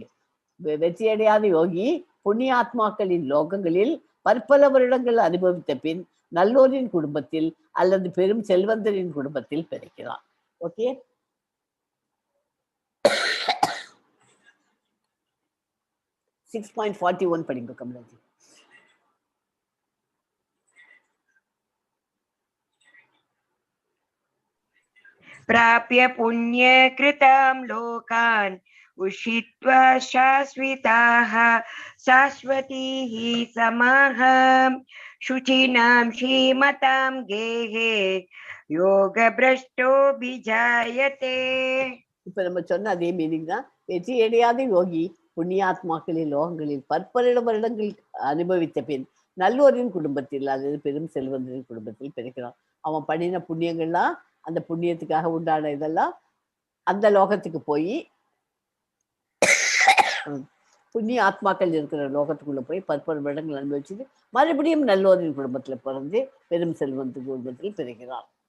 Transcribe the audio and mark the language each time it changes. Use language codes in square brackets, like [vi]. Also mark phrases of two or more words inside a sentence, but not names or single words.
[ta] வெற்றியடையாத யோகி புண்ணிய ஆத்மாக்களின் லோகங்களில் பற்பல வருடங்கள் அனுபவித்த பின் நல்லோரின் குடும்பத்தில் அல்லது பெரும் செல்வந்தரின் குடும்பத்தில் பிறக்கிறான். ஓகே. 6.41 படிங்க கமலாஜி. [sa] प्राप्य पुण्यकृतां लोकान् उषित्वा शाश्वताः शाश्वतीः समाः शुचिनां श्रीमतां गेहे योगभ्रष्टोऽभिजायते. [ta] இப்ப நம்ம சொன்ன அதே மீனிங் தான். வெற்றி அடையாத யோகி புண்ணியாத்மாக்களின் லோகங்களில் பற்பல வருடங்கள் அனுபவித்த பின் நல்லோரின் குடும்பத்தில், அதாவது பெரும் செல்வந்தரின் குடும்பத்தில் பிறக்கிறான். அவன் பண்ணின புண்ணியங்கள்லாம், அந்த புண்ணியத்துக்காக உண்டான இதெல்லாம் அந்த லோகத்துக்கு போய் புண்ணிய ஆத்மாக்கள் இருக்கிற லோகத்துக்குள்ள போய் பற்பல வருடங்கள் அனுபவிச்சுட்டு மறுபடியும் நல்லோரின் குடும்பத்துல பிறந்து பெரும் செல்வந்த குடும்பத்தில் பிறக்கிறான்.